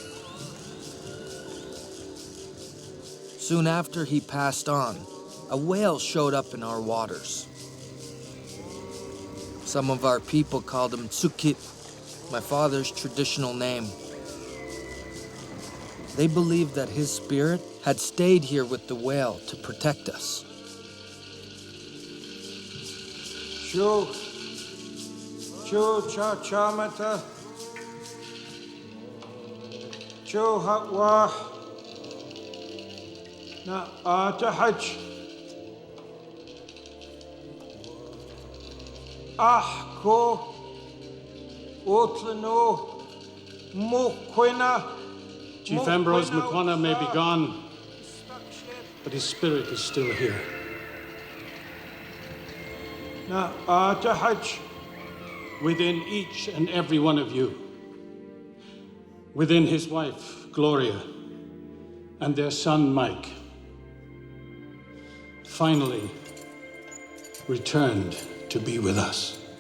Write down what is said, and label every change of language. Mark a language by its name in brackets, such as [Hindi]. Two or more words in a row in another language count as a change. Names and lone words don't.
[English] Soon after he passed on, a whale showed up in our waters. Some of our people called him Tsukit, my father's traditional name. They believed that his spirit had stayed here with the whale to protect us. [Nuu-chah-nulth] Chu cha chamata. Chu hatwa. Na atahaj. Ko Otlano Mokwena. [English] Chief Ambrose McQuana may be gone, but his spirit is still here. [Nuu-chah-nulth] na atahach. [English] Within each and every one of you, within his wife, Gloria, and their son, Mike, finally returned to be with us.